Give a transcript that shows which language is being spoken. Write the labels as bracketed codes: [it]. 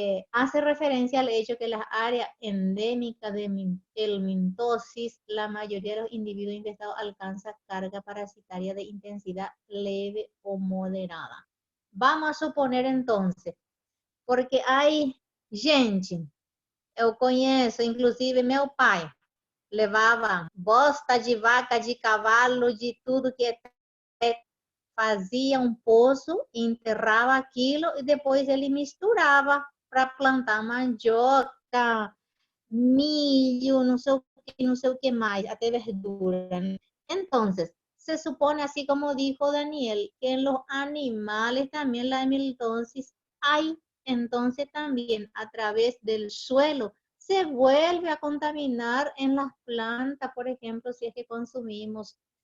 [es] Hace referencia al hecho que las áreas endémicas de helmintosis, la mayoría de los individuos infectados alcanza carga parasitaria de intensidad leve o moderada. Vamos a suponer entonces, porque hay gente, [pt] eu conheço, inclusive meu pai, levava bosta de vaca, de cavalo, de tudo que fazia um poço, enterrava aquilo e depois ele misturava para plantar mandioca, milho, não sei o que mais, até verdura. [es] Entonces, se supone, así como dijo Daniel, que en los animales también la helmintosis hay, entonces también a través del suelo se vuelve a contaminar en las plantas, por ejemplo, si es que consumimos